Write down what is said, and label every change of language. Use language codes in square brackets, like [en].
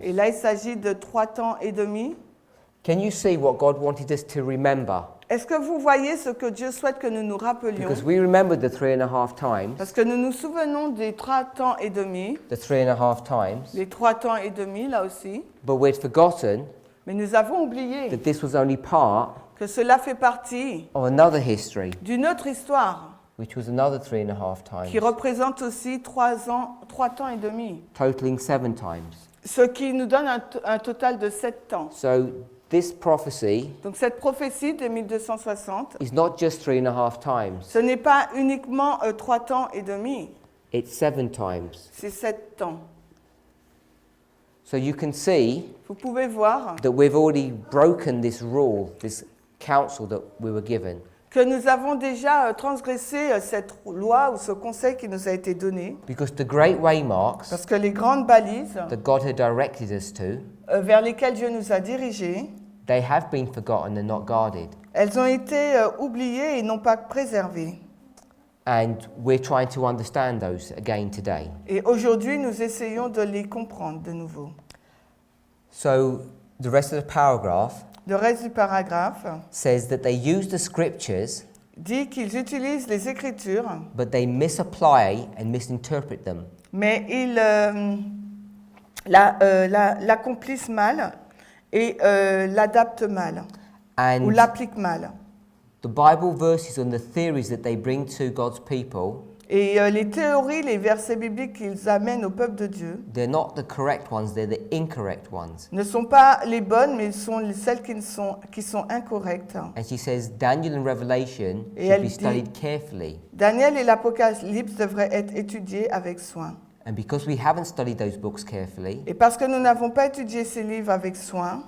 [fr] Et là, il s'agit de 3 temps et demi. [en] Can you see what God wanted us to remember? [fr] Est-ce que vous voyez ce que Dieu souhaite que nous nous rappelions? [en] Because we remember the 3.5 times, [fr] Parce que nous nous souvenons des 3 temps et demi, [en] the 3.5 times, [fr] les 3 temps et demi là aussi, [en] but we'd forgotten [fr] mais nous avons oublié [en] that this was only part [fr] que cela fait partie [en] of another history, [fr] d'une autre histoire [en] which was another 3.5 [fr] qui [en] times, [fr] représente aussi 3 temps et demi, [en] totaling 7 times. [fr] ce qui nous donne un total de 7 temps. [en] So this prophecy [fr] Donc cette prophétie de 1260, [en] is not just 3.5 times, [fr] ce n'est pas uniquement 3 temps et demi, [en] it's 7 times. [fr] c'est 7 temps. [en] So you can see [fr] Vous pouvez voir [en] that we've already broken this rule, this counsel that we were given. [fr] que nous avons déjà transgressé cette loi ou ce conseil qui nous a été donné, [en] Because the great waymarks [fr] parce que les grandes balises [en] that God had directed us to, [fr] vers lesquelles Dieu nous a dirigés, [en] they have been forgotten and not guarded. [fr] elles ont été oubliées et non pas préservées. [en] And we're trying to understand those again today. [fr] Et aujourd'hui, nous essayons de les comprendre de nouveau. [en] So the rest of the paragraph [fr] Le reste du paragraphe [en] says that they use the scriptures, [fr] dit qu'ils utilisent les Écritures, [en] but they misapply and misinterpret them. [fr] mais ils l'accomplissent mal et l'adaptent mal, ou [en] And [fr] l'appliquent mal. [en] the Bible verses and the theories that they bring to God's people, [fr] Et les théories, les versets bibliques qu'ils amènent au peuple de Dieu [en] they're not the correct ones, they're the incorrect ones. [fr] ne sont pas les bonnes, mais sont celles qui sont incorrectes. [en] And she says Daniel and Revelation [fr] Et [en] should [fr] elle [en] be [fr] dit- [en] studied carefully. [fr] Daniel et l'Apocalypse devraient être étudiés avec soin. [en] And because we haven't studied those books carefully, [fr] Et parce que nous n'avons pas étudié ces livres avec soin,